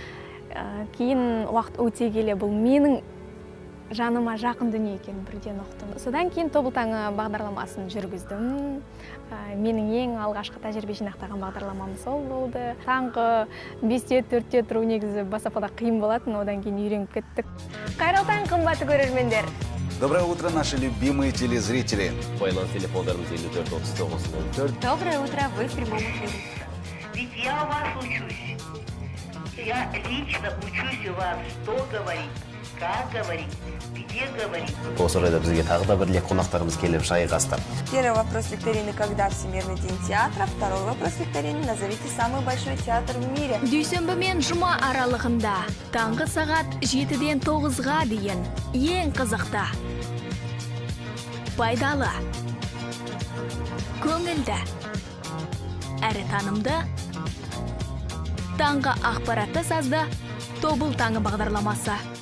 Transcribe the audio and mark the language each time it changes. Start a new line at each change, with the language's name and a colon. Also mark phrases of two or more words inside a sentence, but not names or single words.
Kazakh: Кейін уақыт өте келе бұл менің жаныма жақын дүние екенін бірден ұқтым. Содан кейін Тобыл таңы бағдарламасын жүргіздім. Менің ең алғашқы тәжірибе жинақтаған бағдарламам сол болды. Таңғы 5-те 4-те тұру негізі бастапқыда қиын болатын, одан кейін үйреніп кеттік. Қайырлы таң, қымбатты көрермендер.
Russian: Доброе утро, наши любимые телезрители.
Kazakh: Байланыс телефондарымыз 54-39-04.
Russian: Доброе утро, вы в прямом эфире. Ведь я у вас учусь. Я лично учусь у вас, что говорить, как говорить, где говорить.
Kazakh: Осы орайда бізге тағы да бірле қонақтарымыз келіп жайғасты.
Russian: Первый вопрос викторины: когда Всемирный день театра? Второй вопрос викторины: назовите самый большой театр в мире.
Kazakh: Дүйсенбі мен жұма аралығында таңғы сағат 7-ден 9-ға дейін ең қызықты, пайдалы, көңілді, әрі танымды таңғы ақпаратты сазды Тобыл таңы бағдарламасы.